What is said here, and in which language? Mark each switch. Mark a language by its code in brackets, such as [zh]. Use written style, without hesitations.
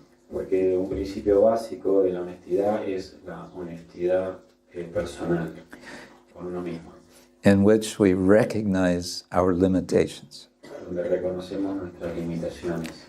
[es] Porque un principio básico de la honestidad es la honestidad personal con uno mismo, [en] in which we recognize our limitations. [es] donde reconocemos nuestras limitaciones.